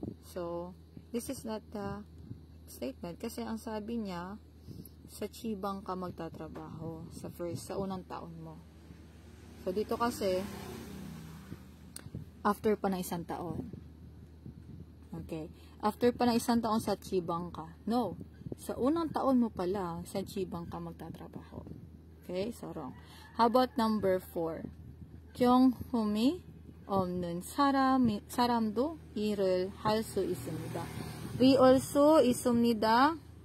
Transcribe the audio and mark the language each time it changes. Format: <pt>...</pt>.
<en>So, this is not the statement</en> <tl>kasi ang sabi niya, sa chibang ka magtatrabaho sa unang taon mo. So, dito kasi, after pa ng 1 taon. Okay. After pa ng 1 taon sa chibang ka. No. Sa unang taon mo pala, sa chibang ka magtatrabaho.</tl> <en>Okay? So, wrong. How about number 4?</en> <ko>경험이 없는 사람도 일을 할 수 있습니다.</ko> <en>We also</en> <ko>있습니다.</ko>